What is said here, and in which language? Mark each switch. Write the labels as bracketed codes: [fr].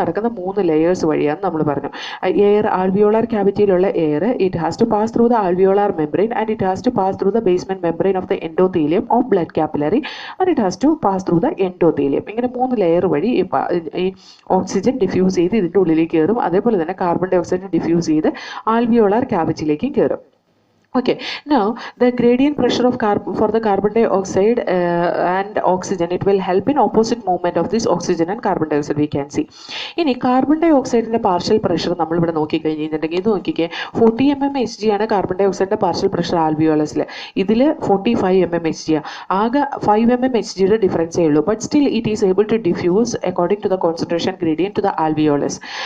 [ml] നടക്കുന്ന 3 ലെയേഴ്സ് വഴിയാണ് നമ്മൾ പറഞ്ഞു. [en] Air, alveolar ക്യാവിറ്റിയിലുള്ള air, it has to pass through the alveolar membrane and it has to pass through the basement membrane of the endothelium of blood capillary and it has to pass through the endothelium. [ml] ഇങ്ങനെ 3 layer വഴി ഈ oxygen diffuse ചെയ്ത് ഇതിൻ്റെ ഉള്ളിലേക്ക് കയറും. അതേപോലെ തന്നെ carbon dye oxide diffuse ചെയ്ത് ആൽവിയോളാർ ക്യാവിറ്റിയിലേക്കും കയറും. [en] Okay, now the gradient pressure of for the carbon dioxide and oxygen, it will help in opposite movement of this oxygen and carbon dioxide, we can see. [ml] ഇനി carbon dye ഓക്സൈഡിന്റെ partial pressure നമ്മൾ ഇവിടെ നോക്കി കഴിഞ്ഞിട്ടുണ്ടെങ്കിൽ ഇത് നോക്കിക്കേ, 40 mmHg ആണ് carbon dye ഓക്സൈഡിന്റെ partial pressure ആൽവിയോളസിൽ. ഇതിൽ 45 mmHg, ആകെ 5 mmHgയുടെ ഡിഫറൻസേ ഉള്ളൂ. [en] But still it is able to diffuse according to the concentration gradient to the alveolus.